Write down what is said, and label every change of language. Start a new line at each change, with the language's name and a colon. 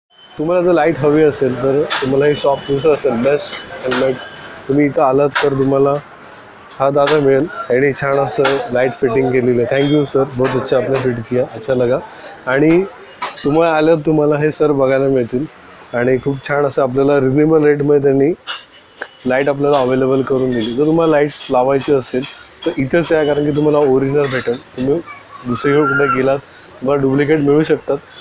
Marathi: तुम्हाला जर लाईट हवी असेल तर तुम्हाला हे शॉप दिसत असेल बेस्ट हेल्मेट्स. तुम्ही इथं आलात तर तुम्हाला हा दादा मिळेल आणि छान असं लाईट फिटिंग केलेलं आहे.
Hindi: थँक्यू सर, बहुत अच्छा आपने फिट किया, अच्छा लगा.
Marathi: आणि तुम्हाला आल्यावर तुम्हाला हे सर बघायला मिळतील आणि खूप छान असं आपल्याला रिजनेबल रेटमध्ये त्यांनी लाईट आपल्याला अवेलेबल करून दिली. जर तुम्हाला लाईट्स लावायची असेल तर इथंच या, कारण की तुम्हाला ओरिजिनल भेटेल. तुम्ही दुसरीकडे कुठे गेलात तुम्हाला डुप्लिकेट मिळू शकतात.